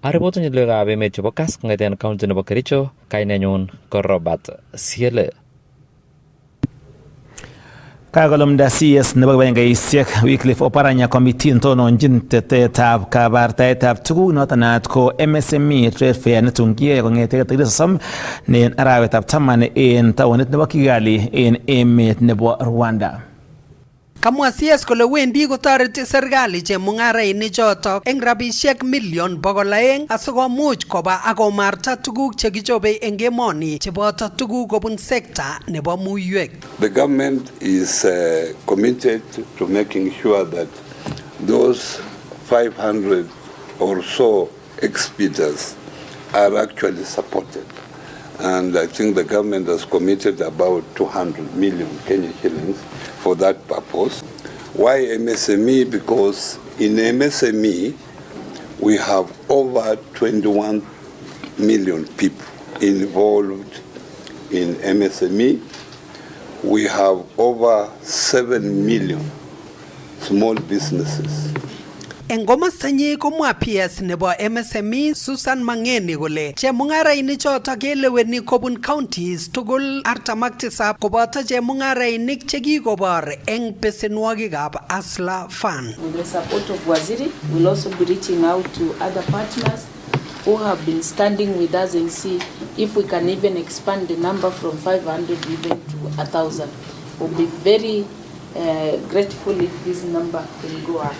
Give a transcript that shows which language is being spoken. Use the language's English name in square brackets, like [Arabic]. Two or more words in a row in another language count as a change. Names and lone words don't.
[Kalenjin] Aripoten logoiwekab emet chebo Kass kong'eten county nebo Kericho, kainenyun ko Robert Siele. Kakolumda CS nebo kibagengeisiek Wycliffe Oparanya committee tononjin tetetab kabartaetab tuguk noton naat ko MSME trade fair netun kiyai kong'ete tarikit 30 en arawetab 10 en taonit nebo Kigali en emet nebo Rwanda. Kamwa CS kole wendi kotoreti serikali chemung'arainik chotok eng rabisiek million 200 asikomuch koba akomarta tuguk chekichobe eng emoni cheboto tuguk kobun sekta nebo muiwek. [English] The government is committed to making sure that those 500 or so exhibitors are actually supported. And I think the government has committed about 200 million Kenya shillings for that purpose. Why MSME? Because in MSME, we have over 21 million people involved in MSME. We have over 7 million small businesses. [Kalenjin] Eng komastanyi komwa PS nebo MSME Susan Mangeni kole chemung'arainik chotok keleweni kobun counties tugul 47 koboto chemung'arainik chekikobor eng besenwogikab Hustler Fund. [English] With the support of Waziri, we'll also be reaching out to other partners who have been standing with us and see if we can even expand the number from 500 even to 1,000. We'll be very grateful if this number can go up.